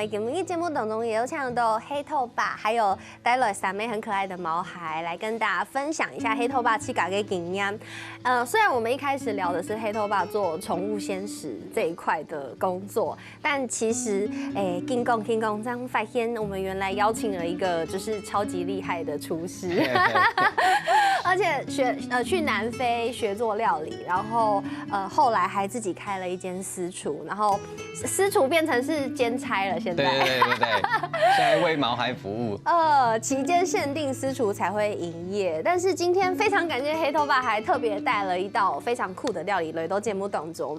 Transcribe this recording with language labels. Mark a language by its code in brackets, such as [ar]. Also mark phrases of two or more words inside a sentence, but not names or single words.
[zh] 今日節目當中也有搶到黑透吧，還有帶來3枚很可愛的毛孩來跟大家分享一下黑透吧起家嘅經驗。雖然我們一開始聊的是黑透吧做寵物鮮食這一塊的工作，但其實經講這樣發現，我們原來邀請了一個就是超級厲害的廚師。而且去南非学做料理，然后后来还自己开了一间私厨，然后私厨变成是兼差了，现在。对，现在为毛孩服务。期间限定私厨才会营业，但是今天非常感谢黑头爸还特别带了一道非常酷的料理来到节目当中。